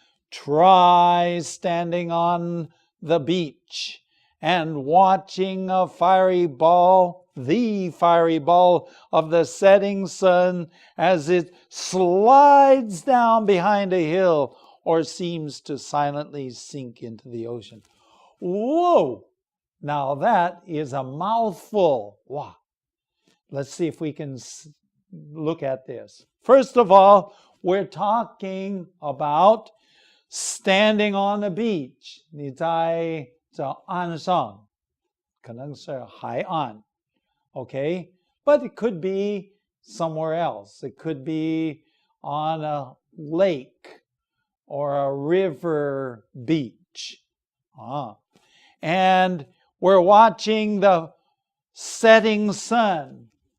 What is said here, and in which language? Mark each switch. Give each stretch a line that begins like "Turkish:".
English: Try standing on the beach and watching a fiery ball, the fiery ball of the setting sun as it slides down behind a hill or seems to silently sink into the ocean. Whoa! Now that is a mouthful. Wow. Let's see if we can look at this. First of all, we're talking about standing on the beach.
Chinese: 你在这岸上，可能是海岸, okay?
English: But it could be somewhere else. It could be on a lake or a river beach. And we're watching the setting sun.